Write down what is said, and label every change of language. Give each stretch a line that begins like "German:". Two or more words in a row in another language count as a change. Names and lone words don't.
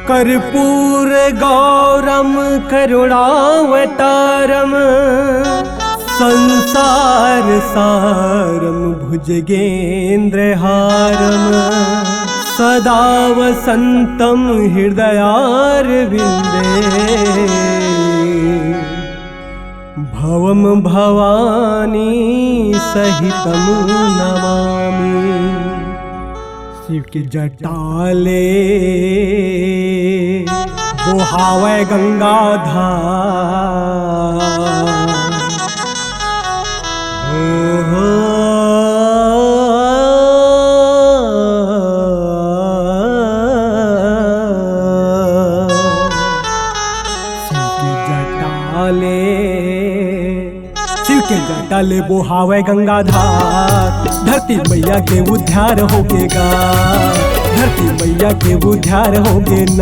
Sanskrit: कर्पूर गौरम करुणावतारम संसार सारम भुजगेन्द्रहारम सदा वसन्तं हृदयारविन्दे भवम भवानी सहितं नमामि।
Chhattisgarhi: शिव के जटाले बोहावे गंगाधार हो शिव के जटाले बोहावे गंगाधार धरती मैया के उद्धार होगेगा, धरती मैया के उद्धार होगे ना।